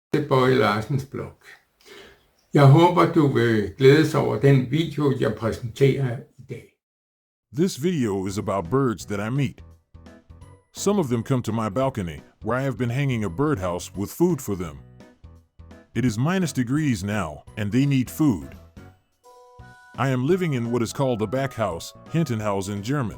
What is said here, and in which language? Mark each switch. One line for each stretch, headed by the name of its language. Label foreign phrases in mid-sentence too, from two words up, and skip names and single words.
Danish: til Bøje Larsens blog. Jeg håber, du vil glædes over den video, jeg præsenterer i dag.
English: This video is about birds that I meet. Some of them come to my balcony, where I have been hanging a birdhouse with food for them. It is -degrees now, and they need food. I am living in what is called a Backhaus, Hinterhaus in German.